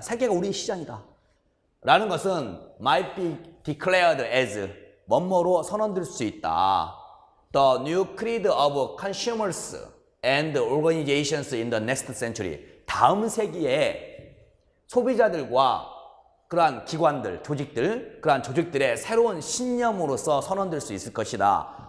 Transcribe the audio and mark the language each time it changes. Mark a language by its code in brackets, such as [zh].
[ko] 세계가 우리의 시장이다. 라는 것은 [en] might be declared as [ko] 뭐뭐로 선언될 수 있다. [en] The new creed of consumers and organizations in the next century. [ko] 다음 세기에 소비자들과 그러한 기관들, 그러한 조직들의 새로운 신념으로서 선언될 수 있을 것이다.